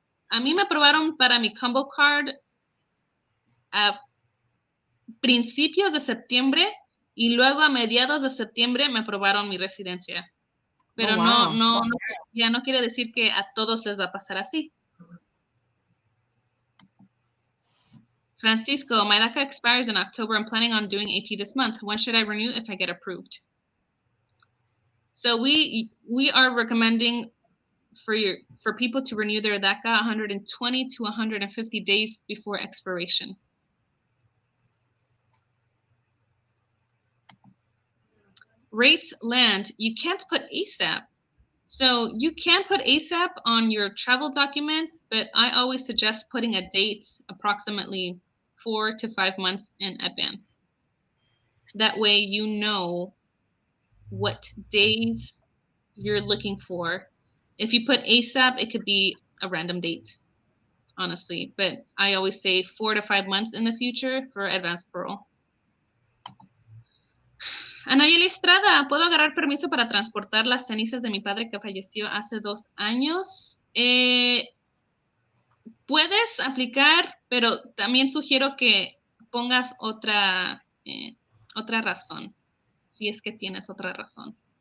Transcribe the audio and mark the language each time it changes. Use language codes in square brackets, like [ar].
[es] A mí me aprobaron para mi combo card a principios de septiembre, Y luego a mediados de septiembre me aprobaron mi residencia. Pero [en] Oh, wow. [es] ya no quiere decir que a todos les va a pasar así. [en] Francisco, my DACA expires in October. I'm planning on doing AP this month. When should I renew if I get approved? So we are recommending for people to renew their DACA 120 to 150 days before expiration. Rates land. You can't put ASAP. So you can put ASAP on your travel document, but I always suggest putting a date approximately 4 to 5 months in advance. That way you know what days you're looking for. If you put ASAP, it could be a random date, honestly. But I always say 4 to 5 months in the future for advanced parole. [es] Anayeli Estrada, ¿puedo agarrar permiso para transportar las cenizas de mi padre que falleció hace 2 años? Puedes aplicar, pero también sugiero que pongas otra razón, si es que tienes otra razón.